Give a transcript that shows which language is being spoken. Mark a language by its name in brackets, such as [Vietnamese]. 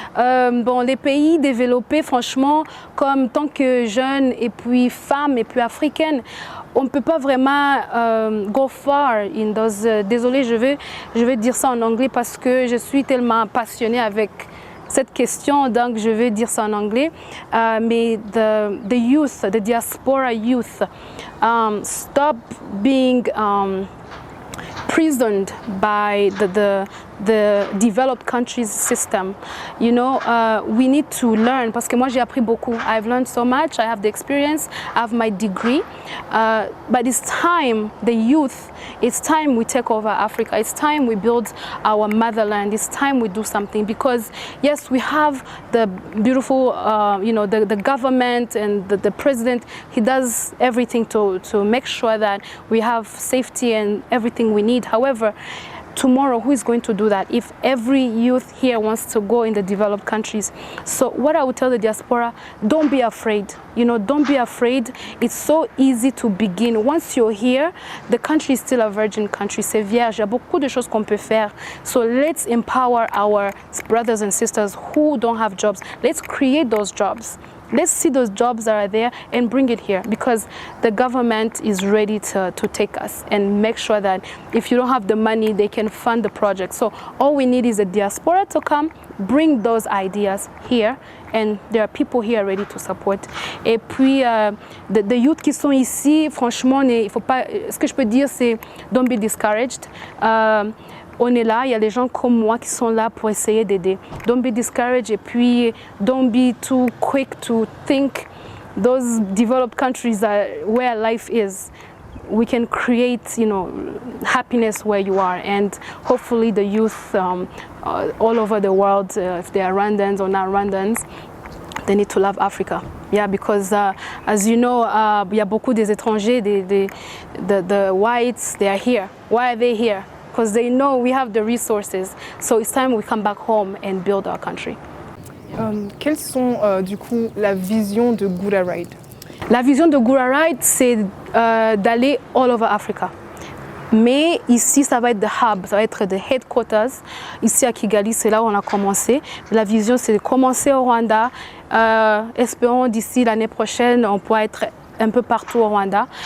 [French] Bon, les pays développés, franchement, comme tant que jeunes et puis femmes et puis africaines, on ne peut pas vraiment [English] go far in those. [French] Désolée, je vais dire ça en anglais parce que je suis tellement passionnée avec cette question, donc je vais dire ça en anglais. [English] Mais the youth, the diaspora youth, stop being prisoned by the developed countries system. You know, we need to learn, [French] parce que moi j'ai appris beaucoup. [English] I've learned so much, I have the experience, I have my degree, but it's time, the youth, it's time we take over Africa, it's time we build our motherland, it's time we do something, because yes, we have the beautiful, you know, the government and the president, he does everything to make sure that we have safety and everything we need. However, tomorrow, who is going to do that if every youth here wants to go in the developed countries? So what I would tell the diaspora, don't be afraid. You know, don't be afraid. It's so easy to begin. Once you're here, the country is still a virgin country. [French] C'est vierge. Il y a beaucoup de choses qu'on peut faire. [English] So let's empower our brothers and sisters who don't have jobs. Let's create those jobs. Let's see those jobs that are there and bring it here, because the government is ready to take us and make sure that if you don't have the money, they can fund the project. So all we need is the diaspora to come, bring those ideas here, and there are people here ready to support. [French] Et puis, [English] the youth [French] qui sont ici, franchement, il faut pas, ce que je peux dire, c'est [English] don't be discouraged. [French] On est là, il y a des gens comme moi qui sont là pour essayer d'aider. [English] Don't be discouraged, [French] et puis [English] don't be too quick to think those developed countries are where life is. We can create, you know, happiness where you are, and hopefully the youth all over the world, if they are Rwandans or not Rwandans, they need to love Africa. Yeah, because as you know, [French] il y a beaucoup des étrangers, [English] the whites, they are here. Why are they here? Because they know we have the resources. So it's time we come back home and build our country. [French] Quelles sont du coup la vision de Gura Ride? La vision de Gura Ride, c'est d'aller [English] all over Africa. [French] Mais ici, ça va être [English] the hub, [French] ça va être [English] the headquarters. [French] Ici à Kigali, c'est là où on a commencé. La vision, c'est de commencer au Rwanda. Espérons d'ici l'année prochaine, on pourra être un peu partout au Rwanda.